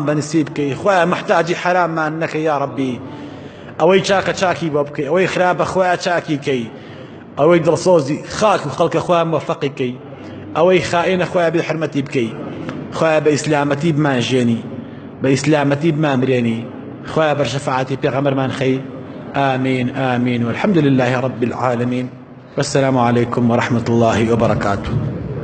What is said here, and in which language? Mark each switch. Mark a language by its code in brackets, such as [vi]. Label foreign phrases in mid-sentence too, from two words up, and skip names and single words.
[ckb] بەنسیب بکەی خوایە محتاجی حراممان نەکەی یا ڕەبی ئەوەی چاکە چاکی بۆ بکەی ئەوەی خراپە خوایە چاکی کەی ئەوەی دڵسۆزی خاک و خەڵکە خوایە موفەقی کەی ئەوەی خائینە خوایە بێحرمەتی بکەی خوایە بە ئیسلامەتی بمانژێنی بە ئیسلامەتی بمامرێنی خوایە بەر شەفاعەتی پێغەمبەرمان خەی [ar] آمين آمين والحمد لله رب العالمين والسلام عليكم ورحمة الله وبركاته